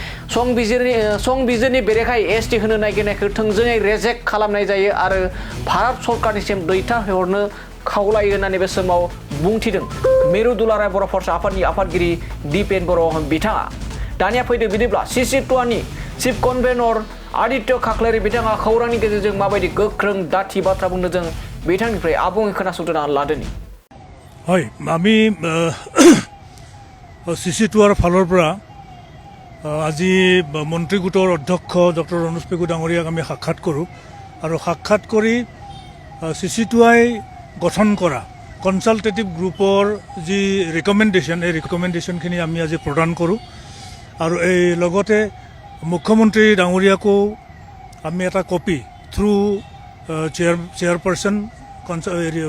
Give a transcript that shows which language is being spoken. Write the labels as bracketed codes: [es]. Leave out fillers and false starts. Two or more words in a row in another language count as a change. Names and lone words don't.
[brx] संबिजिरनि बेरेखायै एसटि होनो नागिरनायखौ थोंजोङै रेजेक्ट खालामनाय जायो आरो भारत सरकारनिसिम दैथायहरनो खावलायो होननानै बे समाव बुंथिदों मिरु दुलाराय बर' फरायसा आफादनि आफादगिरि दिपेन बर' बिथाङा दानिया फैदो बिदिब्ला सिसिटुआनि [en] chief convener [brx] आदित्य खाख्लारि बिथाङा खौरांनि गेजेरजों माबायदि गोख्रों दाथि बाथ्रा बुंनो जों बिथांनिफ्राय आबुङै खोनासंना लादोनि [as] হয় আমি সিচিটুৱাৰ ফালৰ পৰা আজি মন্ত্ৰী গোটৰ অধ্যক্ষ ডক্টৰ ৰনজ পেগু ডাঙৰীয়াক আমি সাক্ষাৎ কৰোঁ আৰু সাক্ষাৎ কৰি সিচিটুৱাই গঠন কৰা কনসালটেটিভ গ্ৰুপৰ যি ৰিকমেণ্ডেশ্যন এই ৰিকমেণ্ডেশ্যনখিনি আমি আজি প্ৰদান কৰোঁ আৰু এই লগতে মুখ্যমন্ত্ৰী ডাঙৰীয়াকো আমি এটা [en] copy through chairperson group